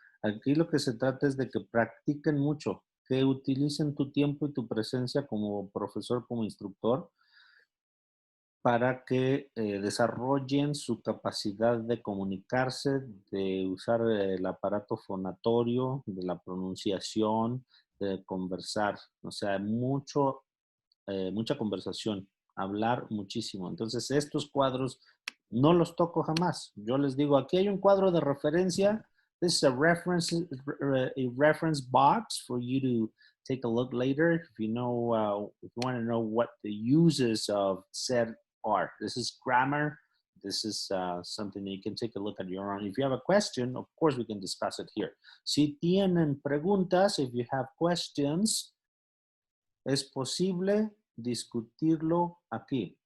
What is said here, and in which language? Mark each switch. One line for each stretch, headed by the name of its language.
Spanish: Aquí lo que se trata es de que practiquen mucho, que utilicen tu tiempo y tu presencia como profesor, como instructor, para que desarrollen su capacidad de comunicarse, de usar el aparato fonatorio, de la pronunciación, de conversar. O sea, mucha conversación, hablar muchísimo. Entonces, estos cuadros no los toco jamás. Yo les digo, aquí hay un cuadro de referencia.
English: This is a reference box for you to take a look later if you know, if you want to know what the uses of said are. This is grammar. This is something that you can take a look at your own. If you have a question, of course, we can discuss it here.
Spanish: Si tienen preguntas,
English: if you have questions,
Spanish: es posible discutirlo aquí.